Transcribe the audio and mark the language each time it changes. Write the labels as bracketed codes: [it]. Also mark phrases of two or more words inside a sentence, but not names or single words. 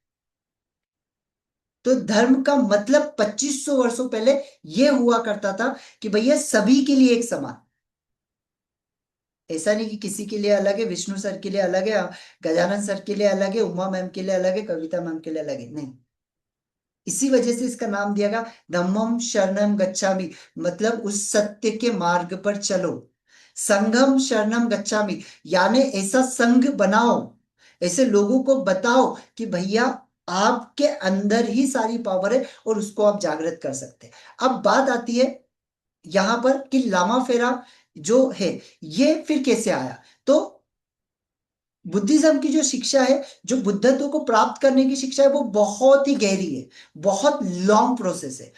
[hi] तो धर्म का मतलब 2500 वर्षों पहले ये हुआ करता था कि भैया सभी के लिए एक समान। ऐसा नहीं कि किसी के लिए अलग है, विष्णु सर के लिए अलग है, गजानन सर के लिए अलग है, उमा मैम के लिए अलग है, कविता मैम के लिए अलग है, नहीं। [pi] इसी वजह से इसका नाम दिया गया धम्मम शरणम गच्छामि। [hi] मतलब उस सत्य के मार्ग पर चलो। [pi] संघम शरणम गच्छामि, [hi] यानी ऐसा संघ बनाओ, ऐसे लोगों को बताओ कि भैया आपके अंदर ही सारी पावर है और उसको आप जागृत कर सकते हैं। अब बात आती है यहां पर कि लामा फेरा जो है ये फिर कैसे आया। तो बुद्धिज्म की जो शिक्षा है, जो बुद्धत्व को प्राप्त करने की शिक्षा है, वो बहुत ही गहरी है, बहुत [en] long process [hi] है।